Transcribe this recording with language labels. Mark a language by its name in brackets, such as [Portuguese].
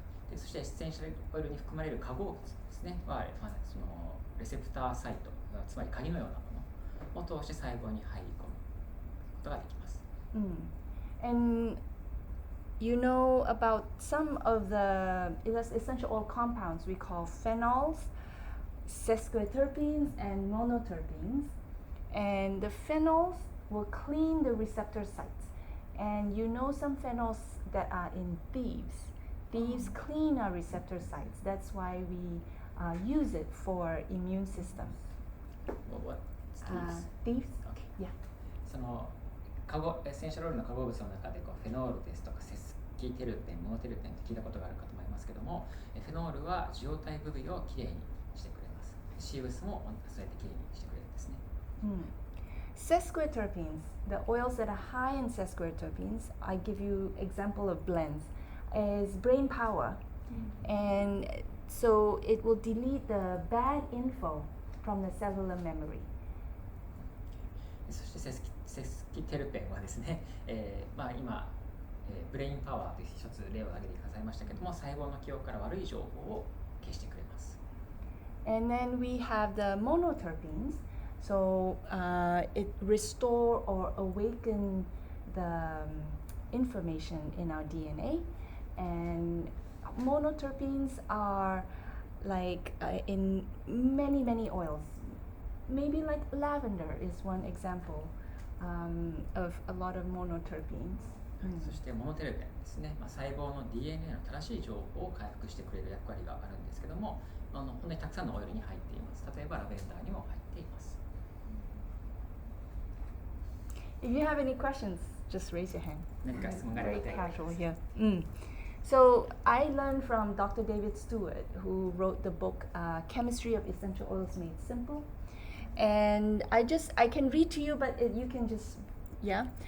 [Japanese] でそしてエッセンシャルオイルに含まれる化合物ですねは、そのレセプターサイト、つまり鍵のようなものを通して細胞に入り込むことができます。 [English] And you know about some of the essential oil compounds we call phenols, sesquiterpenes, and monoterpenes. And the phenols will clean the receptor sites. And you know some phenols that are in thieves. Thieves clean our receptor sites. That's why we use it for immune system. What? Thieves? Okay. Yeah. [Japanese] そのエッセンシャルオイルの化合物の中でフェノールですとかセスキテルペン、モノテルペンって聞いたことがあるかと思いますけども、フェノールは受容体部位をきれいにしてくれます。シーブスもそうやってきれいにしてくれるんですね。 [English] Sesquiterpenes, the oils that are high in sesquiterpenes, I give you example of blends, is brain power. And so it will delete the bad info from the cellular memory. [Japanese] そしてセスキテルペンはですね、今、ブレインパワーという一つ例を挙げてくださいましたけども、細胞の記憶から悪い情報を消してくれます。 [English] And then we have the monoterpenes, so it restore or awaken the information in our DNA. And monoterpenes are like in many oils. Maybe like lavender is one example of a lot of monoterpenes. [Japanese] そしてモノテルペンですね、細胞の DNA の正しい情報を回復してくれる役割があるんですけども、本当にたくさんのオイルに入っています。例えばラベンダーにも入っています。 [English] If you have any questions, just raise your hand. [Japanese] 何か質問があれば [English] Very casual here. So I learned from Dr. David Stewart, who wrote the book Chemistry of Essential Oils Made Simple. And I can read to you, but you can just, yeah.